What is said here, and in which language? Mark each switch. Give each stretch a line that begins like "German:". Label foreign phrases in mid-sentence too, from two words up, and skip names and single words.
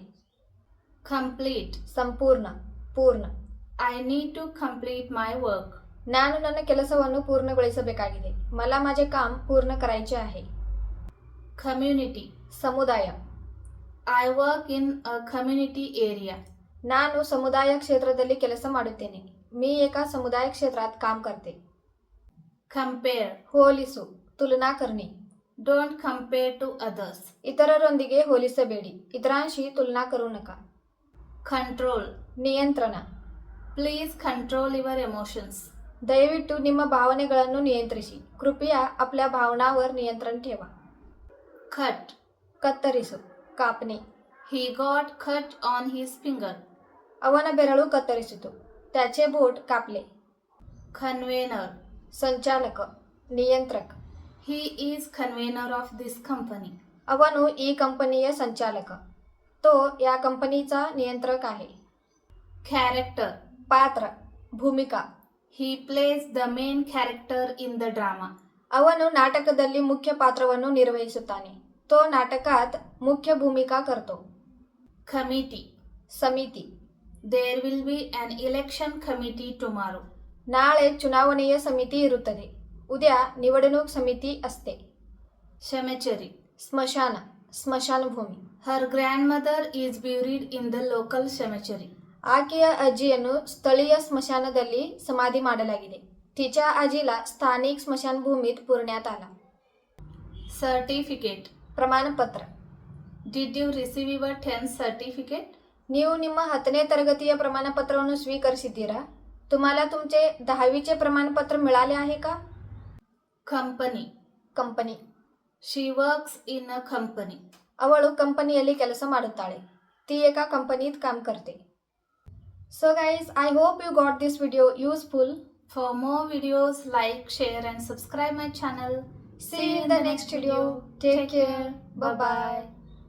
English: Complete.
Kannada: ಸಂಪೂರ್ಣ, ಪೂರ್ಣ.
English: I need to complete my work.
Kannada: ನಾನು ನನ್ನ ಕೆಲಸವನ್ನು ಪೂರ್ಣಗೊಳಿಸಬೇಕಾಗಿದೆ.
Marathi: मला माझे काम पूर्ण करायचे आहे.
English: Community.
Kannada: ಸಮುದಾಯ.
English: I work in a community area.
Kannada: ನಾನು ಸಮುದಾಯ ಕ್ಷೇತ್ರದಲ್ಲಿ ಕೆಲಸ ಮಾಡುತ್ತೇನೆ.
Marathi: मी एका समुदाय क्षेत्रात काम करते.
English: Compare.
Marathi: ಹೋಲಿಸು, तुलना करणे.
English: Don't compare to others.
Kannada: ಇತರರೊಂದಿಗೆ ಹೋಲಿಸಬೇಡಿ.
Marathi: इतरांशी तुलना करू नका.
English: Control.
Kannada: ನಿಯಂತ್ರಣ.
English: Please control your emotions.
Kannada: ದಯವಿಟ್ಟು ನಿಮ್ಮ ಭಾವನೆಗಳನ್ನು ನಿಯಂತ್ರಿಸಿ.
Marathi: कृपया आपल्या भावनावर नियंत्रण ठेवा.
English: Cut.
Kannada: ಕತ್ತರಿಸು, ಕಾಪणे.
English: He got cut on his finger.
Kannada: ಅವನ ಬೆರಳು ಕತ್ತರಿಸಿತು.
Marathi: त्याचे बोट कापले.
English: Convener.
Marathi: संचालक, नियंत्रक.
English: He is convener of this company.
Kannada: ಅವನು ಈ ಕಂಪನಿಯ ಸಂಚಾಲಕ.
Marathi: तो या कंपनीचा नियंत्रक आहे.
English: Character.
Kannada: ಪಾತ್ರ, ಭೂಮಿಕಾ.
English: He plays the main character in the drama.
Kannada: ಅವನು ನಾಟಕದಲ್ಲಿ ಮುಖ್ಯ ಪಾತ್ರವನ್ನು ನಿರ್ವಹಿಸುತ್ತಾನೆ.
Marathi: तो नाटकात मुख्य भूमिका करतो.
English: Committee.
Kannada: ಸಮಿತಿ.
English: There will be an election committee tomorrow.
Kannada: ನಾಳೆ ಚುನಾವಣೆಯ ಸಮಿತಿ ಇರುತ್ತದೆ.
Marathi: उद्या निवडणूक समिती असते.
English: Cemetery.
Kannada: ಸ್ಮಶಾನ, ಸ್ಮಶಾನಭೂಮಿ.
English: Her grandmother is buried in the local cemetery.
Kannada: ಆಕೆಯ ಅಜ್ಜಿಯನ್ನು ಸ್ಥಳೀಯ ಸ್ಮಶಾನದಲ್ಲಿ ಸಮಾಧಿ ಮಾಡಲಾಗಿದೆ.
Marathi: तिच्या आजीला स्थानिक स्मशानभूमीत पुरण्यात आला.
English: Certificate.
Kannada: ಪ್ರಮಾಣಪತ್ರ.
English: Did you receive your 10th certificate?
Kannada: ನೀವು ನಿಮ್ಮ 10ನೇ ತರಗತಿಯ ಪ್ರಮಾಣಪತ್ರವನ್ನು ಸ್ವೀಕರಿಸಿದ್ದೀರಾ?
Marathi: तुम्हाला तुमचे 10वीचे प्रमाणपत्र मिळाले आहे का?
English: Company.
Kannada: ಕಂಪನಿ.
English: She works in a company.
Kannada: ಅವಳು ಕಂಪನಿಯಲ್ಲಿ ಕೆಲಸ ಮಾಡುತ್ತಾಳೆ.
Marathi: ती एका कंपनीत काम करते.
English: So guys, I hope you got this video useful. For more videos, like, share and subscribe my channel. See you in the next video. Take care. Bye bye.